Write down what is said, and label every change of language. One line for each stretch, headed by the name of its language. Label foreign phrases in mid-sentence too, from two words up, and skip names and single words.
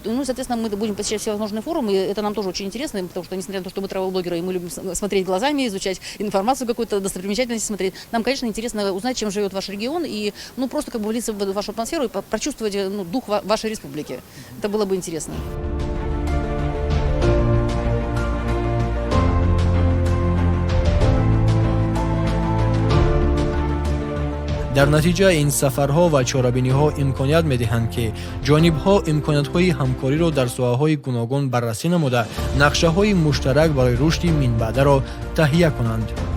Russian: Ну, соответственно, мы будем посещать всевозможные форумы, и это нам тоже очень интересно, потому что, несмотря на то, что мы travel-блогеры, и мы любим смотреть глазами, изучать информацию какую-то, достопримечательности смотреть, нам, конечно, интересно узнать, чем живет ваш регион, и, ну, просто как бы влиться в вашу атмосферу и прочувствовать, ну, дух вашей республики. Это было бы интересно.
Tajik: дар натиҷа ин сафарҳо ва чорабиниҳо имконият медиҳанд ки ҷонибҳо имкониятҳои ҳамкориро дар соҳаҳои гуногун баррасӣ намуда нақшаҳои муштарак барои рушди минбаъдаро таҳия кунанд.